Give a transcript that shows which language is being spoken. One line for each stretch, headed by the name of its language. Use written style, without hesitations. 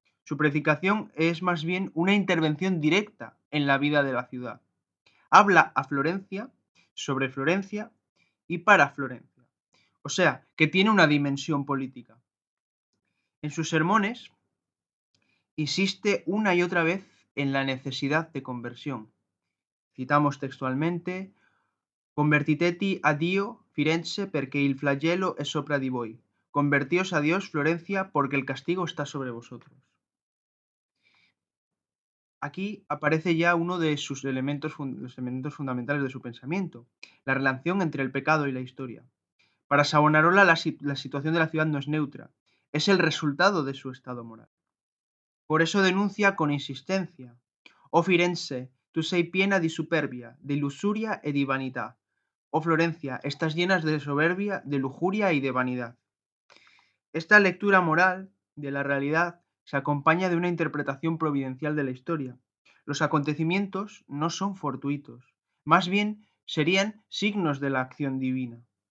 Spanish: Su predicación es más bien una intervención directa en la vida de la ciudad. Habla a Florencia, sobre Florencia y para Florencia. O sea, que tiene una dimensión política. En sus sermones insiste una y otra vez en la necesidad de conversión. Citamos textualmente:
Italian: Convertiteti a Dio, Firenze, perché il flagello è sopra di voi.
Spanish: Convertíos a Dios, Florencia, porque el castigo está sobre vosotros. Aquí aparece ya uno de los elementos fundamentales de su pensamiento, la relación entre el pecado y la historia. Para Savonarola la situación de la ciudad no es neutra, es el resultado de su estado moral. Por eso denuncia con insistencia:
Italian: «Oh Firenze, tu sei piena di superbia, di lusuria e di vanità.
Spanish: Oh Florencia, estás llenas de soberbia, de lujuria y de vanidad». Esta lectura moral de la realidad se acompaña de una interpretación providencial de la historia. Los acontecimientos no son fortuitos, más bien serían signos de la acción divina.